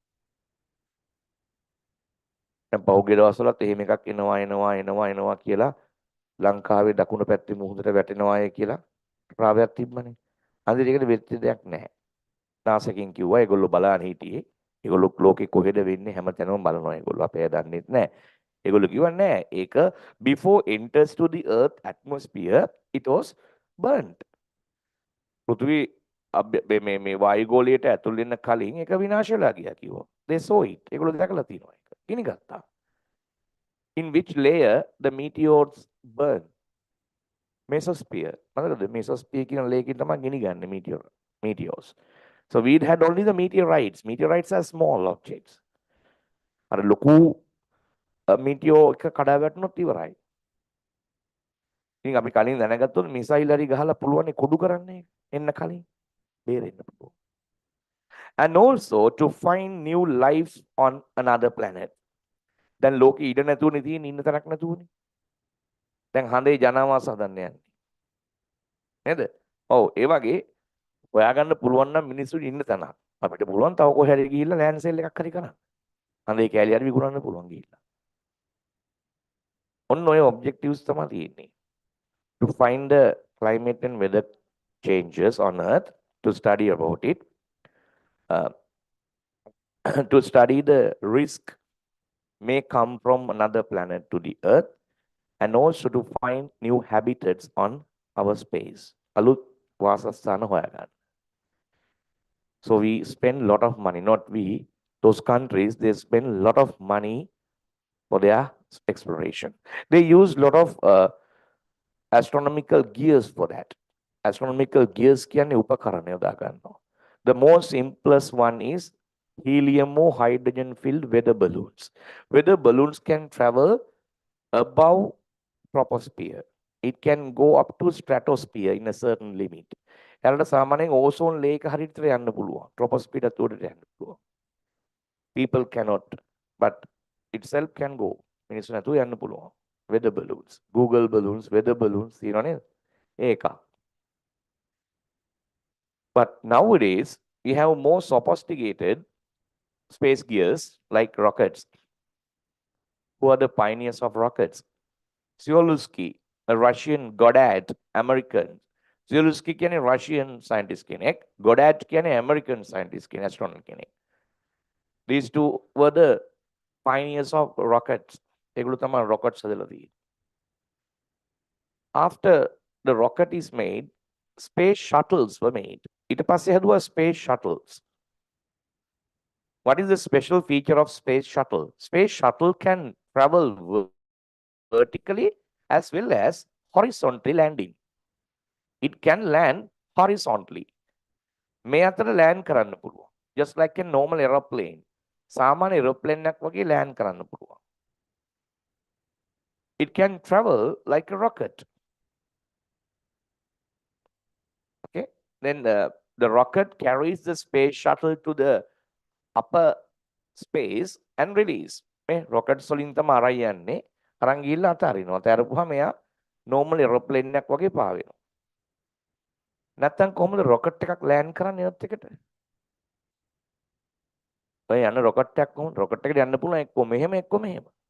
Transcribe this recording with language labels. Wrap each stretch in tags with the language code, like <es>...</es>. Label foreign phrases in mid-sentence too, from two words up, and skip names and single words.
<si>දැන් පහුගිය දවස්වලත් එහෙම එකක් එනවා කියලා ලංකාවේ දකුණු පැත්තේ මුහුදට වැටෙනවාය කියලා රාවයක් තිබ්බනේ. අන්තිමට ඒකට වෙච්ච දෙයක් නැහැ. නාසකින් කිව්වා ඒගොල්ලෝ බලන්න හිටියේ. ඒගොල්ලෝ ලෝකේ කොහෙද වෙන්නේ හැමතැනම බලනවා ඒගොල්ලෝ. අපේ දන්නෙත් නැහැ. ඒගොල්ලෝ කිව්වා නෑ ඒක</si> <en>before enters to the earth atmosphere it was burnt.</en> <si>පෘථිවි මේ වායුගෝලයට ඇතුල් වෙන්න කලින් ඒක විනාශ වෙලා ගියා කිව්වා.</si> <en>They saw it.</en> <si>ඒගොල්ලෝ දැකලා තියෙනවා ඒක. ගිනි ගත්තා.</si> <en>In which layer the meteors burn? Mesosphere.</en> <si>මතකද mesosphere කියන ලේකින් තමයි ගිනි ගන්න meteors.</si> <en>So we had only the meteorites. Meteorites are small objects.</en> <si>අර ලොකු meteor එක කඩා වැටුනොත් ඉවරයි. ඉතින් අපි කලින් දැනගත්තොත් මිසයිල් හරි ගහලා පුළුවන් කොඩු කරන්නේ එන්න කලින් බේරෙන්න පුළුවන්.</si> <en>And also to find new lives on another planet.</en> <si>දැන් ලෝකෙ ඉඩ නැතුවනේ තියෙන්නේ ඉන්න තරක් නැතුවනේ. දැන් හඳේ ජනාවාස හදන්න යන්නේ. නේද? ඔව් ඒ වගේ හොයාගන්න පුළුවන් නම් මිනිස්සු ඉන්න තැනක්. අපිට පුළුවන් තව කොහේ හරි ගිහිල්ලා</si> <en>land sale</en> <si>එකක් හරි කරන්න. හඳේ කෑලි හරි විකුණන්න පුළුවන් ගිහිල්ලා. ඔන්න ඔය ඔබ්ජෙක්ටිව්ස් තමයි තියෙන්නේ.</si> <en>To find the climate and weather changes on Earth, to study about it, uh, to study the risk may come from another planet to the Earth, and also to find new habitats on our space.</en> <si>අලුත් වාසස්ථාන හොයාගන්න.</si> <en>So we spend a lot of money, not we, those countries, they spend a lot of money for their exploration. They use a lot of astronomical gears for that. Astronomical gears</en> <si>කියන්නේ උපකරණ යොදා ගන්නවා.</si> <en>The most simplest one is helium or hydrogen filled weather balloons. Weather balloons can travel above troposphere. It can go up to stratosphere in a certain limit.</en> <si>එයාලට සාමාන්‍යයෙන්</si> <en>ozone layer</en> <si>හරියට යන්න පුළුවන්. troposphere ට උඩට යන්න පුළුවන්.</si> <en>People cannot, but itself can go.</en> <si>මිනිස්සු නැතුව යන්න පුළුවන්.</si> <en>Weather balloons, Google balloons, weather balloons,</en> <si>තියෙනවා නේද? ඒක.</si> <en>But nowadays we have more sophisticated space gears like rockets. Who are the pioneers of rockets? Tsiolkovsky, a Russian, Goddard, American.</en> <si>Tsiolkovsky කියන්නේ</si> <en>Russian scientist</en> <si>කෙනෙක්, Goddard කියන්නේ</si> <en>American scientist</en> <si>කෙනෙක්, astronaut කෙනෙක්.</si> <en>These two were the pioneers of rockets.</en> <si>ඒගොල්ලෝ තමයි rockets හදලා තියෙන්නේ.</si> <en>After the rocket is made, space shuttles were made.</en> <si>ඊට පස්සේ හැදුවා</si> <en>space shuttles. What is the special feature of space shuttle? Space shuttle can travel vertically as well as horizontally landing. It can land horizontally.</en> <si>මේ අතර land කරන්න පුළුවන්.</si> <en>Just like a normal aeroplane.</en> <si>සාමාන්‍ය aeroplane එකක් වගේ land කරන්න පුළුවන්.</si> <en>It can travel like a rocket. Okay. Then the rocket carries the space shuttle to the upper space and release.</en> <si>මේ rocket වලින් තමයි අරන් යන්නේ. අරන් ගිහිල්ලා අතාරිනවා. අතාරපුවාම එයා</si> <en>normal aeroplane</en> <si>එකක් වගේ පාවෙනවා. නැත්තම් කොහොමද rocket එකක් land කරන්නේ earth එකට? ඔය යන රොකට් එකක් කොහොමද? රොකට් එකට යන්න පුළුවන් එක්ක මෙහෙම එක්ක මෙහෙම.</si>